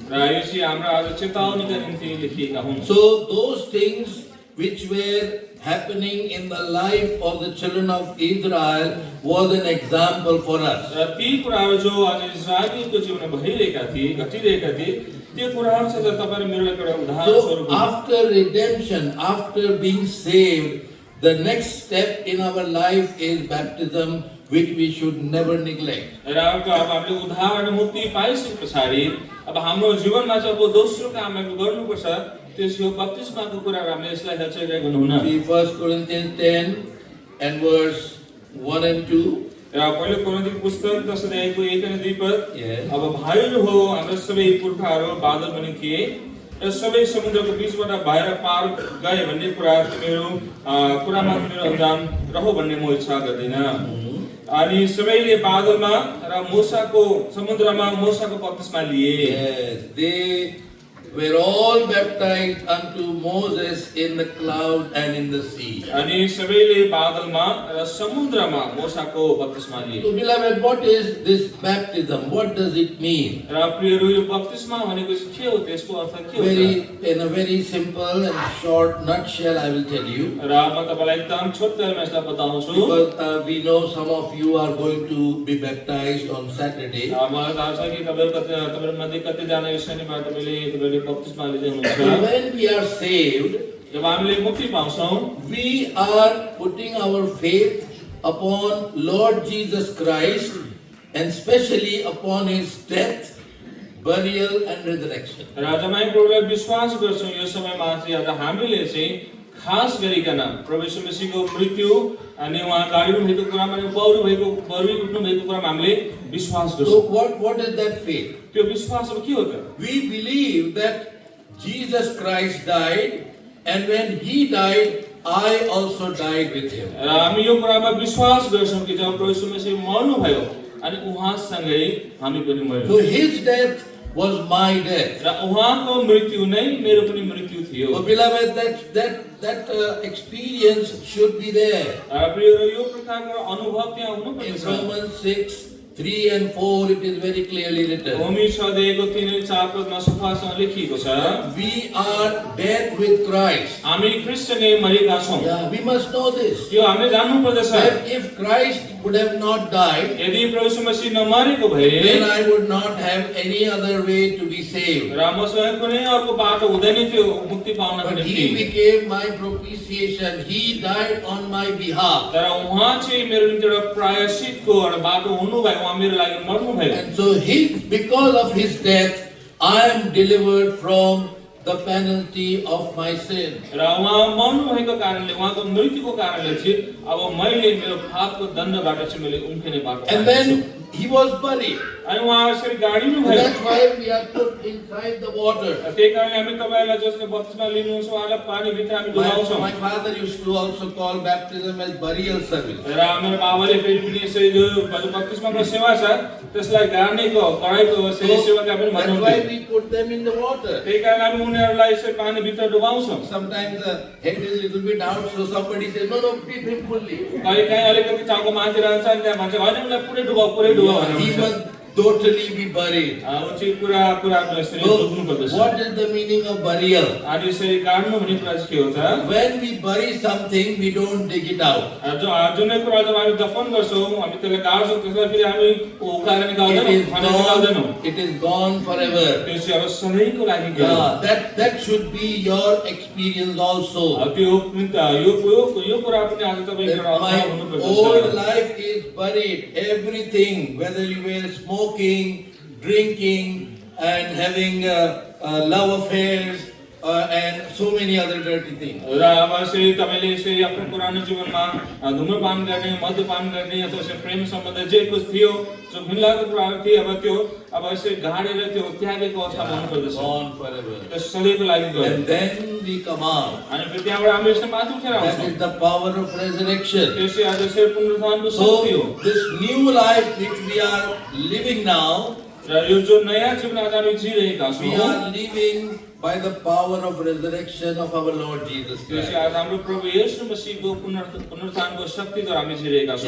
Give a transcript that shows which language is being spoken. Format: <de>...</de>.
<ne>र यो चाहिँ हाम्रो आज चेतावनीका निम्ति लेखिएका हुन्।</ne> <en>So those things which were happening in the life of the children of Israel was an example for us.</en> <ne>र ती कुराहरू जो आज इस्राएलीको जीवनमा भइरहेका थिए, घटिरहेका थिए, त्यो कुराहरू चाहिँ तपाईहरु मेरो लागि एउटा उदाहरण स्वरूप</ne> <en>So after redemption, after being saved, the next step in our life is baptism, which we should never neglect.</en> <ne>र अब हामीले उद्धार र मुक्ति पाइसकेपछि अब हाम्रो जीवनमा चाहिँ अब दोस्रो काम हामीले गर्नुपर्छ, त्यसको बप्तिस्माको कुरा हामीले यसलाई हेरचाह गर्नुहुन्न।</ne> <en>See 1 Corinthians 10 and verse 1 and 2.</en> <ne>र पहिलो कोरिन्थीको पुस्तक 10 अध्यायको 1 अनि 2 पद।</ne> <en>Yes.</en> <ne>अब भाइहरू हो, हाम्रो सबै पुर्खाहरू बादल बनि थिए र सबै समुद्रको बीचबाट बाहिर पार गए भन्ने कुरा कुरामा तिमीहरू अनजान रहो भन्ने म इच्छा गर्दिन। अनि सबैले बादलमा र मूसाको समुद्रमा मूसाको बप्तिस्मा लिए।</ne> <en>Yes, they were all baptized unto Moses in the cloud and in the sea.</en> <ne>अनि सबैले बादलमा र समुद्रमा मूसाको बप्तिस्मा लिए।</ne> <en>So beloved, what is this baptism? What does it mean?</en> <ne>र प्रियहरू यो बप्तिस्मा भनेको चाहिँ के हो, त्यसको अर्थ के हो?</ne> <en>In a very simple and short nutshell, I will tell you.</en> <ne>र म तपाईलाई एकदम छोटकरीमा यसलाई बताउँछु।</ne> <en>Because we know some of you are going to be baptized on Saturday.</en> <ne>मलाई थाहा छ कि तपाईहरु मध्ये कतिजना यो शनिबार तपाईले बप्तिस्मा लिँदै</ne> <en>So</en> <ne>हुनुहुन्छ।</ne> <en>when we are saved,</en> <ne>जब हामीले मुक्ति पाउँछौं,</ne> <en>we are putting our faith upon Lord Jesus Christ, and especially upon His death, burial and resurrection.</en> <ne>र जब हामी प्रभुलाई विश्वास गर्छौं यो समयमा चाहिँ आज हामीले चाहिँ खास गरिकन प्रभु येशू मसीहको मृत्यु अनि उहाँ गाडिनु भएको कुरामा बरु उठ्नु भएको कुरामा हामीले विश्वास</ne> <en>So</en> <ne>गर्छौं।</ne> <en>what is that faith?</en> <ne>त्यो विश्वास अब के हो त?</ne> <en>We believe that Jesus Christ died, and when He died, I also died with Him.</en> <ne>र हामी यो कुरामा विश्वास गर्छौं कि जब प्रभु येशू मसीह मर्नु भयो अनि उहाँसँगै हामी पनि मर्यौं।</ne> <en>So His death was my death.</en> <ne>र उहाँको मृत्यु नै मेरो पनि मृत्यु थियो।</ne> <en>So beloved, that experience should be there.</en> <ne>र प्रियहरू यो प्रकारको अनुभव त्यहाँ हुनुपर्छ।</ne> <en>In Romans 6, 3 and 4, it is very clearly written.</en> <ne>रोमी 6 अध्यायको 3 अनि 4 पदमा सफासँग लेखिएको छ,</ne> <en>We are dead with Christ.</en> <ne>हामी ख्रीष्टसँगै मरेका छौं।</ne> <en>Yeah, we must know this.</en> <ne>यो हामीले जान्नु पर्दछ।</ne> <en>That if Christ would have not died,</en> <ne>यदि प्रभु येशू मसीह नमरेको भए</ne> <en>then I would not have any other way to be saved.</en> <ne>र मसँग कुनै अर्को बाटो हुँदैन थियो मुक्ति पाउनको</ne> <en>But</en> <ne>निम्ति।</ne> <en>He became my propitiation. He died on my behalf.</en> <ne>तर उहाँ चाहिँ मेरो निम्ति एउटा प्रायश्चितको एउटा बाटो हुनुभयो, उहाँ मेरो लागि मर्नु भयो।</ne> <en>And so because of His death, I am delivered from the penalty of my sin.</en> <ne>र उहाँ मर्नु भएको कारणले, उहाँको मृत्युको कारणले चाहिँ अब मैले मेरो पापको दण्डबाट चाहिँ मैले उम्किने बाटो</ne> <en>And</en> <ne>पाएको छु।</ne> <en>then He was buried.</en> <ne>अनि उहाँ यसरी गाडिनु</ne> <en>And</en> <ne>भयो।</ne> <en>that's why we are put inside the water.</en> <ne>त्यही कारण हामी तपाईलाई जसले बप्तिस्मा लिनुहुन्छ उहाँलाई पानी भित्र हामी डुबाउँछौं।</ne> <en>My father used to also call baptism as burial service.</en> <ne>र मेरो बाबाले फेरि पनि यसरी जो बप्तिस्माको सेवा छ त्यसलाई गाड्नेको कडाइको सेवाका पनि</ne> <en>That's</en> <ne>भन्नुहुन्छ।</ne> <en>why we put them in the water.</en> <ne>त्यही कारण हामी उनीहरूलाई यसरी पानी भित्र डुबाउँछौं।</ne> <en>Sometimes the head is a little bit out, so somebody says, no, dip him fully.</en> <ne>कहिलेकाहीँ अलिकति टाउको माथि रहन्छ अनि त्यहाँ भन्छ होइन उनीलाई पुरै डुबाउ भनेर</ne> <en>He</en> <ne>भन्छ।</ne> <en>must totally be buried.</en> <ne>चाहिँ पुरा यसरी</ne> <en>So,</en> <ne>डुब्नु पर्दछ।</ne> <en>what is the meaning of burial?</en> <ne>अनि यसरी गाड्नु भन्ने कुरा चाहिँ के हो त?</ne> <en>When we bury something, we don't dig it out.</en> <ne>जुनै कुरा जब हामी दफन गर्छौँ, हामी त्यसलाई गाड्छौँ, त्यसलाई फेरि हामी उकालेर निकाल्दैनौँ।</ne> <en>It is gone forever.</en> <ne>त्यो चाहिँ अब सधैँको लागि गयो।</ne> <en>That should be your experience also.</en> <ne>यो कुरा पनि आज तपाईको एउटा</ne> <en>My</en> <ne>अनुभव हुनुपर्छ।</ne> <en>old life is buried. Everything, whether you were smoking, drinking, and having love affairs, and so many other dirty things.</en> <ne>र अब यसरी तपाईले यसरी आफ्नो पुरानो जीवनमा धूम्रपान गर्ने, मद्यपान गर्ने अथवा यसरी प्रेम सम्बन्ध जे कुछ थियो, जो घिनलाग्दो कुराहरू थिए, अब यसरी गाडेर त्यो त्यागेको अवस्थामा हुनुपर्दछ।</ne> <en>Gone forever.</en> <ne>त्यो सधैँको लागि गयो।</ne> <en>And then we come out.</en> <ne>अनि फेरि त्यहाँबाट हामी यसरी माथि उठेर</ne> <en>That</en> <ne>आउँछौँ।</ne> <en>is the power of resurrection.</en> <ne>त्यसै आज यसरी पुनरुत्थानको शक्ति हो।</ne> <en>So, this new life which we are living now,</en> <ne>र यो जो नयाँ जीवन आज हामी जिरहेका</ne> <en>we</en> <ne>छौँ,</ne> <en>are living by the power of resurrection of our Lord Jesus</en> <ne>त्यसै</ne> <en>Christ.</en> <ne>आज हाम्रो प्रभु येशू मसीहको पुनरुत्थानको शक्तिद्वारा हामी जिरहेका छौँ।</ne>